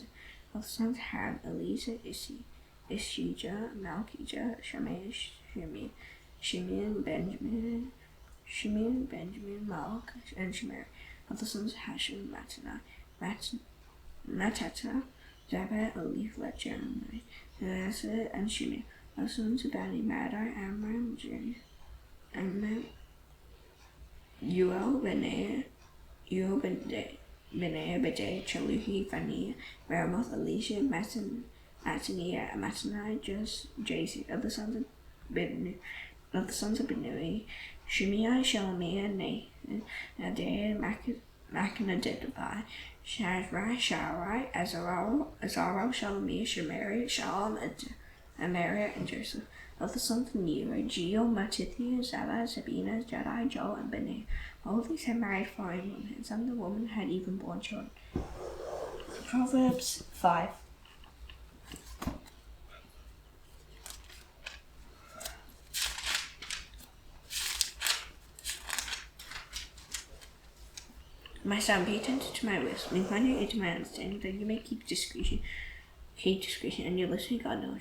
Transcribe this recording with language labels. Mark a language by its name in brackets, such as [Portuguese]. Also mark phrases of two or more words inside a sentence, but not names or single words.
[English] Of the sons of Ham, Eliezer, Ishijah, Malchijah, Shimeon, Benjamin, Malch, and Shemer. Of the sons of Hashim, Mattata, Zabbai, Eliphalet, Jeremiah, Manasseh, and Shimeon. Of the sons of Bani, Madai, Amram, Uel, Benaiah, Bedai, Chaluhi, Phaniah, Meremoth, Elisha, Mattaniah, Jason. Of the sons of Binui, Shimei, Shelemiah, Nathan, Adaiah, Machanadai, Sharai, Azarel, Shelemiah, Shemari, Shalom, Amariah, and Joseph. Of the sons of Nero, Geo, Mattithiah, Zallah, Sabina, Jedi, Joel, and Benaiah. All of these had married foreign women, and some of the women had even born children. Proverbs 5. My son, pay attention to my wisdom, incline your ear to my understanding, that you may keep discretion, and your listening God knowledge.